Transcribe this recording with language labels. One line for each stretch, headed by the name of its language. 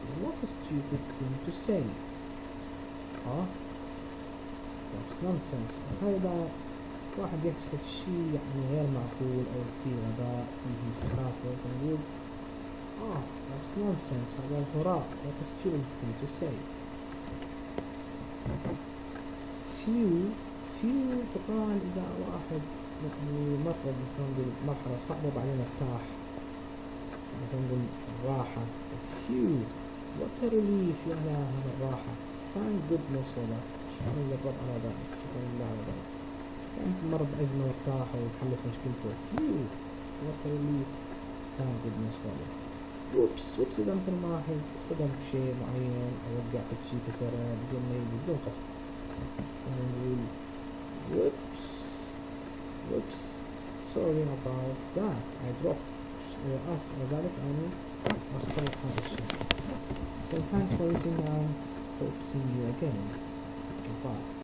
English: what a stupid thing to say. that's nonsense.
Arabic: هذا واحد يحكي شيء يعني غير معقول أو فيه غباء فيه سخافة فنقول
English: that's nonsense.
Arabic: هذا هراء.
English: what a stupid thing to say.
Arabic: few تقال إذا واحد يعني مر مثلا نقول مرحلة صعبة وبعدين ارتاح، مثلا نقول راحة.
English: few what a relief
Arabic: يا هذا الراحة.
English: thank goodness
Arabic: والله، شكرا للرب على ذلك، شكرا لله على ذلك. كانت مر بأزمة وارتاح وحلت مشكلته.
English: few what a relief thank goodness والله.
Arabic: whoops إذا مثل ما واحد صدم بشيء معين أو وقع في شيء كسره بدون قصد، نقول
English: whoops sorry about that I dropped.
Arabic: ذلك أنا أسقط هذا الشيء.
English: so thanks for listening and hope to see you again. Goodbye.